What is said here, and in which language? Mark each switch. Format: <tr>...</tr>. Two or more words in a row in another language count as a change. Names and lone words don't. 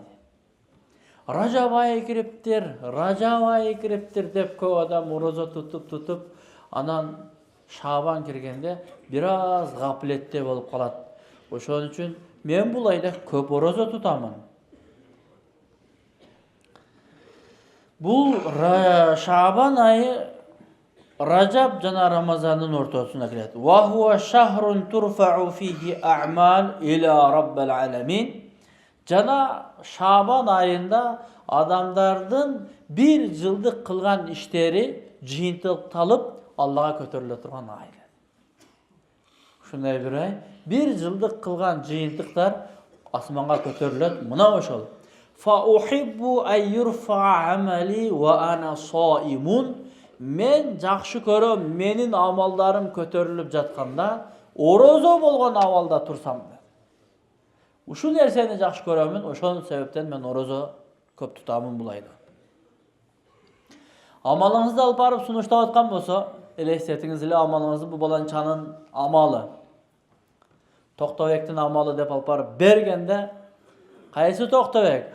<ky>Ражаб айы кириптир деп көп адам орозо тутуп, анан Шабан киргенде бир аз гаплетте болуп калат. Ошон үчүн мен бул айда көп орозо тутамын. Бул Шабан айы Ражаб жана Рамазандын ортосуна кирет.</ky> <ar>وهو شهر ترفع فيه الأعمال إلى رب العالمين.</ar> <ky>Жана Шабан айында адамдардын bir жылдык кылган иштери жыйынтыкталып Аллага көтөрүлө турган ай. Ушундай bir ай, bir жылдык кылган жыйынтыктар асманга көтөрүлөт. Мына ошол.</ky> <ar>فأحب أن يرفع عملي وأنا صائم.</ar> <ky>Мен жакшы көрөм, менин амалдарым көтөрүлүп жатканда, орозо болгон абалда турсам. Ушул нерсени жакшы көрөмүн, ошол себептен мен орозо көп тутамын бул айда. Амалыңызды алып барып сунуштап аткан болсо, элестетиңиз эле амалыңызды бул баланчанын амалы, Токтобектин амалы деп алып барып бергенде, кайсы Токтобек?</ky>